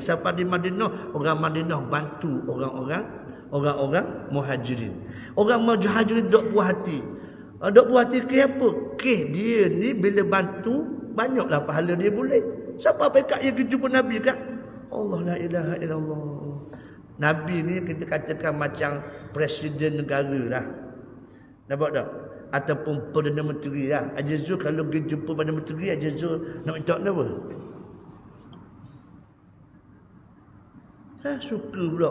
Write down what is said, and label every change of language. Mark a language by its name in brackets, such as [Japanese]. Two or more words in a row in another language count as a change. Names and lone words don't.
[Malay] Siapa di Madinah? Orang Madinah bantu orang-orang muhajirin. Orang muhajirin dok puas hati. Dok puas hati ke apa? Ke dia ni bila bantu banyaklah pahala dia boleh. Siapa pekat yang jumpa Nabi kan? [Arabic] الله لا إله إلا الله. [Malay] Nabi ni kita katakan macam presiden negara lah. Nampak tak? Ataupun Perdana Menteri lah. Haji Zul kalau pergi jumpa Perdana Menteri, Haji Zul nak minta apa? Suka pula.